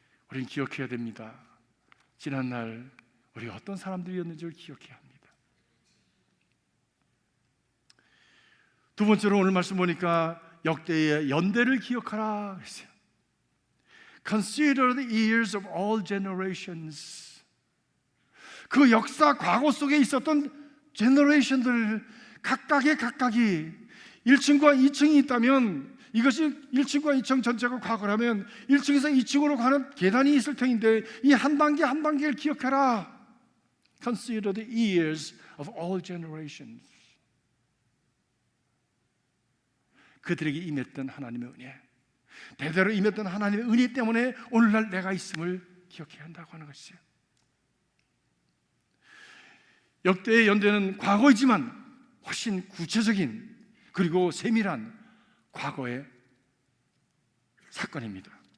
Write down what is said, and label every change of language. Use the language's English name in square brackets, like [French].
[Korean] 우리는 기억해야 됩니다. 지난날 우리가 어떤 사람들이었는지를 기억해야 합니다. 두 번째로 오늘 말씀 보니까 역대의 연대를 기억하라 했어요. [English] Consider the years of all generations. [Korean] 그 역사 과거 속에 있었던 제너레이션들 각각이 1층과 2층이 있다면 이것이 1층과 2층 전체가 과거라면 1층에서 2층으로 가는 계단이 있을 터인데 이 한 단계 한 단계를 기억하라. [English] Consider the years of all generations. [Korean] 그들에게 임했던 하나님의 은혜, 대대로 임했던 하나님의 은혜 때문에 오늘날 내가 있음을 기억해야 한다고 하는 것이에요. 역대의 연대는 과거이지만 훨씬 구체적인 그리고 세밀한 과거의 사건입니다.